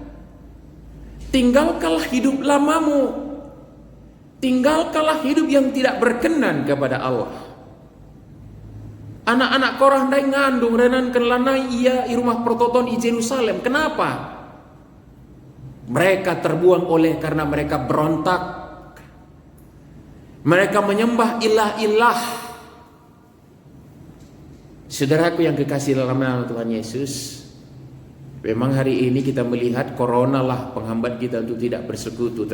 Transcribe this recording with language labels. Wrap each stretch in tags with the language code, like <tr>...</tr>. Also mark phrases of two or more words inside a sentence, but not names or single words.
<id>Tinggalkanlah hidup lamamu. Tinggalkanlah hidup yang tidak berkenan kepada Allah.</id> <btx>Anak-anak Korah ndai ngandung renan kelanai ia di rumah prototon di Yerusalem. Kenapa?</btx> <id>Mereka terbuang karena mereka berontak. Mereka menyembah ilah-ilah. Saudaraku yang kekasih dalam nama Tuhan Yesus, memang hari ini kita melihat corona lah penghambat kita untuk tidak bersekutu.</id>